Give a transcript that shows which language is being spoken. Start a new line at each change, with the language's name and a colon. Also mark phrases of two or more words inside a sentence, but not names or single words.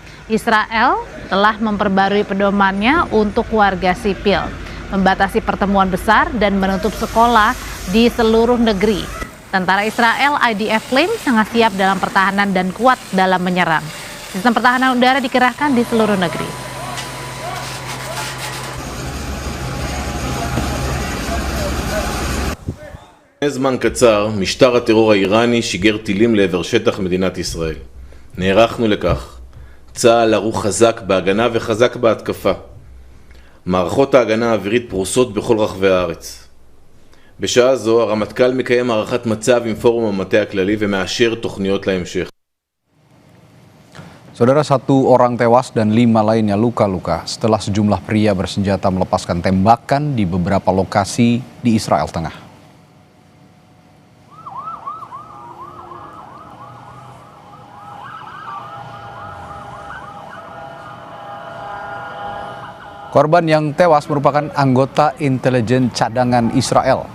Indonesian: Israel telah memperbarui pedomannya untuk warga sipil, membatasi pertemuan besar dan menutup sekolah di seluruh negeri. Tentara Israel IDF klaim sangat siap dalam pertahanan dan kuat dalam menyerang. Sistem pertahanan udara dikerahkan di seluruh negeri.
Hebrew: לפני זמן קצר, משטר הטרור האיראני שיגר טילים לעבר שטח מדינת ישראל. נערכנו לכך. צה"ל ערוך חזק בהגנה וחזק בהתקפה. מערכות ההגנה האווירית פרוסות בכל רחבי הארץ. בשעה זו הרמטכ"ל מקיים הערכת מצב עם פורום המטה הכללי ומאשר תוכניות להמשך.
Indonesian: Saudara, 1 orang tewas dan 5 lainnya luka-luka setelah sejumlah pria bersenjata melepaskan tembakan di beberapa lokasi di Israel Tengah. Korban yang tewas merupakan anggota intelijen cadangan Israel.